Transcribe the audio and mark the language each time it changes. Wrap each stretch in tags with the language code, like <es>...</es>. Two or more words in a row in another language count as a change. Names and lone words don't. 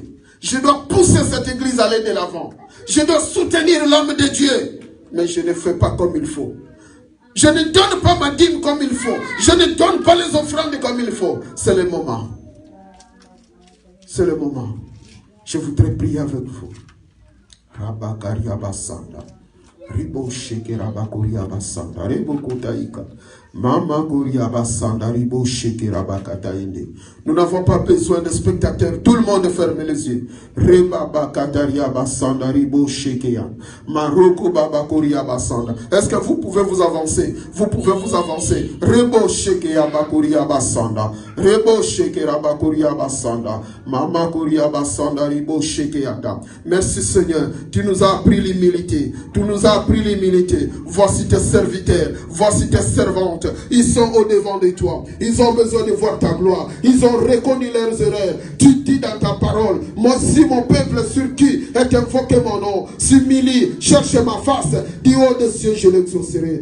<fr>Je dois pousser cette église à aller de l'avant. Je dois soutenir l'homme de Dieu. Mais je ne fais pas comme il faut. Je ne donne pas ma dîme comme il faut. Je ne donne pas les offrandes comme il faut. C'est le moment. C'est le moment. Je voudrais prier avec vous. Rabakaria Basanda. Ribo Shekera Bakuria Basanda. Ribo Kotaika. Mama Guria Basanda. Ribo Shekera Bakatainde. Nous n'avons pas besoin de spectateurs. Tout le monde ferme les yeux. Reba Bakataria Basanda. Ribo Shekera. Maroko Babakuria Basanda. Est-ce que vous pouvez vous avancer? Vous pouvez vous avancer. Rebo Shekera Bakuria Basanda. Rebo Shekera Bakuria Basanda. Mama Guria Basanda. Ribo Shekera. Merci Seigneur. Tu nous as appris l'humilité. Tu nous as appris l'humilité. Voici tes serviteurs. Voici tes servantes. Ils sont au devant de toi. Ils ont besoin de voir ta gloire. Ils ont reconnu leurs erreurs. Tu dis dans ta parole, moi si mon peuple sur qui est invoqué mon nom s'humilie, cherche ma face, du haut des cieux je l'exaucerai.</fr>